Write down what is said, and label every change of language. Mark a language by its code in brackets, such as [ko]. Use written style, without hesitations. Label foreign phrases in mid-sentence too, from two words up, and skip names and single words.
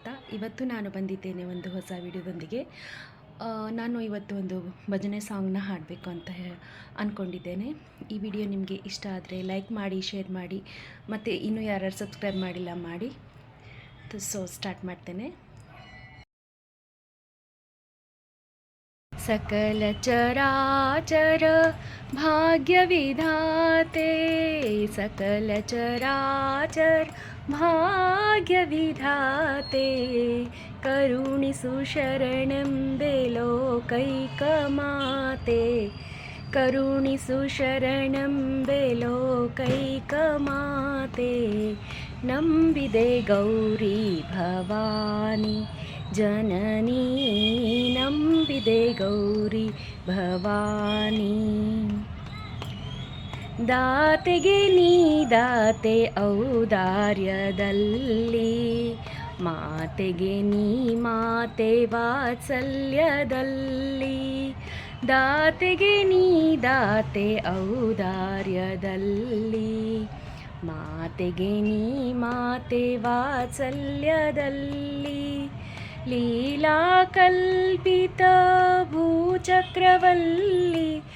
[kn] ಇವತ್ತು ನಾನು ಬಂದಿದ್ದೇನೆ ಒಂದು ಹೊಸ ವಿಡಿಯೋದೊಂದಿಗೆ. ನಾನು ಇವತ್ತು ಒಂದು ಭಜನೆ ಸಾಂಗ್ನ ಹಾಡಬೇಕು ಅಂತ ಅಂದ್ಕೊಂಡಿದ್ದೇನೆ. ಈ ವಿಡಿಯೋ ನಿಮಗೆ ಇಷ್ಟ ಆದರೆ ಲೈಕ್ ಮಾಡಿ, ಶೇರ್ ಮಾಡಿ, ಮತ್ತು ಇನ್ನೂ ಯಾರು ಸಬ್ಸ್ಕ್ರೈಬ್ ಮಾಡಿಲ್ಲ ಮಾಡಿ. [en] so start [kn] ಮಾಡ್ತೇನೆ. ಸಕಲ ಚರಾಚರ ಭಾಗ್ಯವಿಧಾತೆ, ಸಕಲ ಚರಾಚರ ಭಾಗ್ಯವಿಧಾತೆ, ಕರುಣಿಸು ಶರಣಂ ಲೋಕೈಕಮಾತೆ, ಕರುಣಿಸು ಶರಣಂ ಲೋಕೈಕಮಾತೆ, ನಂಬಿದೆ ಗೌರಿ ಭವಾನಿ ಜನನಿ, ನಂಬಿದೆ ಗೌರಿ ಭವಾನಿ. दातेगे ನೀ ದಾತೆ ಔದಾರ್ಯದಲ್ಲಿ, ಮಾತೆಗೆ ನೀ ಮಾತೆ ವಾತ್ಸಲ್ಯದಲ್ಲಿ, ದಾತೆಗೆ ನೀ ದಾತೆ ಔದಾರ್ಯದಲ್ಲಿ, ಮಾತೆಗೆ ನೀ ಮಾತೆ ವಾತ್ಸಲ್ಯದಲ್ಲಿ, ಲೀಲಾ ಕಲ್ಪಿತ ಭೂಚಕ್ರವಲ್ಲಿ,